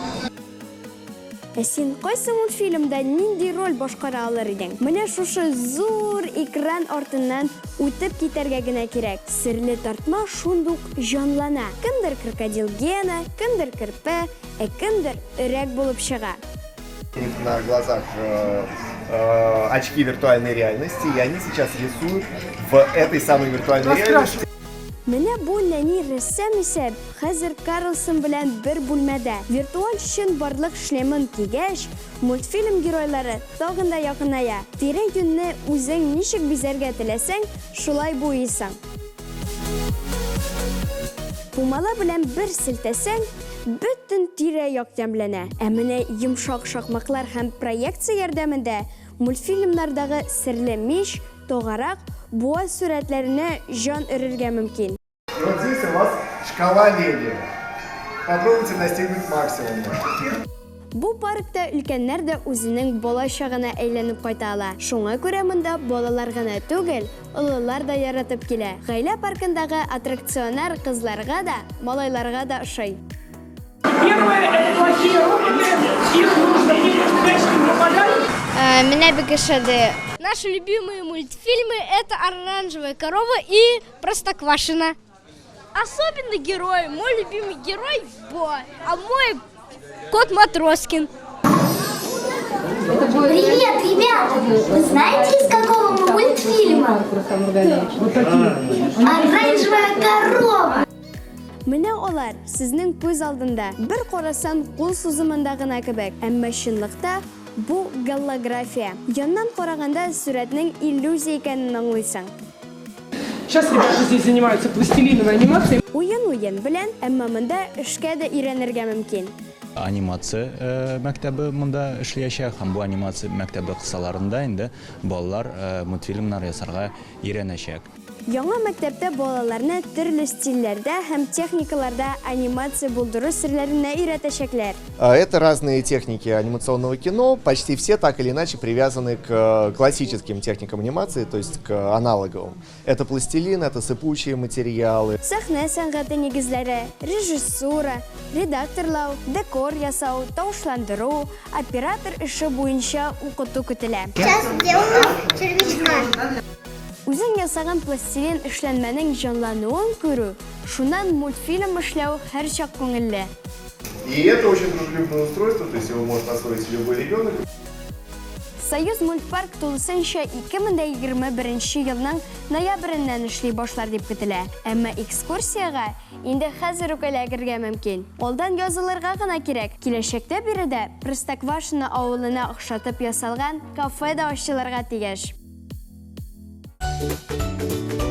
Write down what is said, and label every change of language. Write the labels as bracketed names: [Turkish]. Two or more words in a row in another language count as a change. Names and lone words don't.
[Tatar] Син кайсы мультфильмда нинди роль башкара алыр идең? Менә шушы зур экран артыннан үтеп китәргә генә кирәк. Серле тартма шундук җанлана. Кемдер крокодил Гена, кемдер Керпе, кемдер өрәк булып чыга. [Russian] На глазах очки виртуальной реальности, и они сейчас рисуют в этой самой виртуальной реальности. [Tatar] Менә бу нәни рәссам исә хәзер Карлсон белән бер бүлмәдә. Виртуаль чын барлык шлемын кигәч, мультфильм геройлары тагын да якыная. Тирә-юньне үзең ничек бизәргә теләсәң, шулай буйсың. Пумала белән бер селтәсәң, бөтен тирә-як ямлана. Менә йомшак шакмаклар һәм проекция ярдәмендә мультфильмнардагы серле мич, тогарак, буа сурәтләренә жан өрергә мөмкин. [Russian] Вот здесь у вас шкала леди. Попробуйте достигнуть максимума. [Tatar] Бу паркта өлкәннәр дә үзенең бала чагына әйләнеп кайта ала. Шуңа күрә монда балалар гына түгел, олылар да яратып килә. Гаилә паркындагы аттракционнар кызларга да, малайларга да ошый. [Russian] Первое — это плохие роботы. Их нужно не попадать. Меня бегашады. Наши любимые мультфильмы — это «Оранжевая корова» и «Простоквашино». Особенно герой. Мой любимый герой — Бо, а мой кот Матроскин. Привет, ребята! Вы знаете, из какого мы мультфильма? «Оранжевая корова». [Tatar] Менә алар сезнең күз алдында бер карасан кул сузымында гына кебек, әмма чынлыкта бу голография. Яннан караганда сүрәтнең иллюзия икәнен аңлыйсың. [Russian] Сейчас ребята здесь занимаются пластилиновой анимацией. [Tatar] Уен белән, әмма монда эшкә дә өйрәнергә мөмкин. Анимация мәктәбе монда эшләячәк һәм бу анимация мәктәбе кысаларында инде балалар мультфильмнар ясарга өйрәнәчәк. Яңа мәктәптә балаларны төрле стильләрдә һәм техникаларда анимация булдыру серләренә өйрәтәчәкләр. [Russian] Это разные техники анимационного кино, почти все так или иначе привязаны к классическим техникам анимации, то есть к аналоговым. Это пластилин, это сыпучие материалы. [Tatar] Сәхнә сәнгате нигезләре, режиссура, редакторлау, декор ясау, таушландыру, оператор эше буенча укыту көтелә. [Russian] Сейчас сделаю червячка. [Tatar] Үзең ясаган пластилин эшләнмәнең җанлануын күрү, шуннан мультфильм эшләү һәрчак күңелле. [Russian] И это очень дружелюбное устройство, то есть его может освоить любой ребенок. [Tatar] Союз мультпарк тулысынча 2021 елның ноябреннән эшли башлар дип көтелә. Әмма экскурсияга инде хәзер үк эләгергә мөмкин. Алдан язылырга гына кирәк. Киләчәктә биредә Простоквашино авылына охшатып ясалган кафе да ачылырга тиеш.